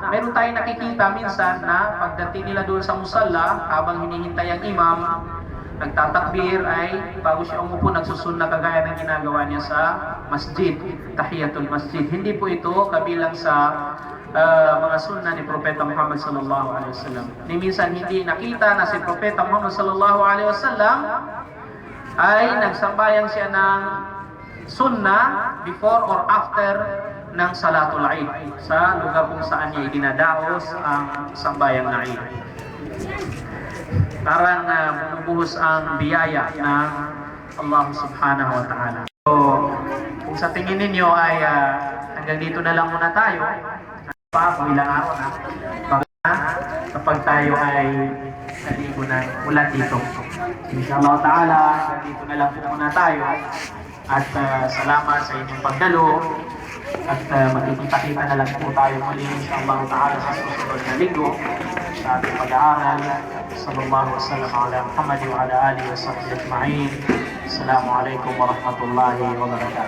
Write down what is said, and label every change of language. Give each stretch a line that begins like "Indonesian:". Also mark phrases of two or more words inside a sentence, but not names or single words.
Filipino: Meron tayong nakikita minsan na pagdating nila doon sa musalla, habang hinihintay ang imam, nagtatakbir ay bago siya umupo, nagsusunna kagaya ng ginagawa niya sa masjid,
Arabic: تحية المسجد.
Filipino: Hindi po ito kabilang sa mga sunna ni Propeta Muhammad
Arabic: صلى الله عليه وسلم.
Filipino: Ni minsan hindi nakita na si Propeta Muhammad
Arabic: صلى الله عليه وسلم
Filipino: ay nagsambayan siya ng sunna
English: before or after
Filipino: ng
Arabic: صلاة العيد
Filipino: sa lugar kung saan niya idinadaos ang sambayang na Eid. Parang bumubuhos ang biyaya ng
Arabic: الله سبحانه وتعالى.
Filipino: So, kung sa tingin ninyo ay hanggang dito na lang muna tayo, kung ilang araw na, kapag tayo ay naligo na mula dito.
Arabic: إن شاء الله تعالى,
Filipino: dito na lang muna tayo. At salamat sa inyong pagdalo. At makikita-kita na lang po tayo muli
Arabic: إن شاء الله تعالى
Filipino: sa susunod na linggo sa ating pag-aaral.
Arabic: صلى الله وسلم على محمد وعلى آله وصحبه أجمعين. السلام عليكم ورحمة الله وبركاته.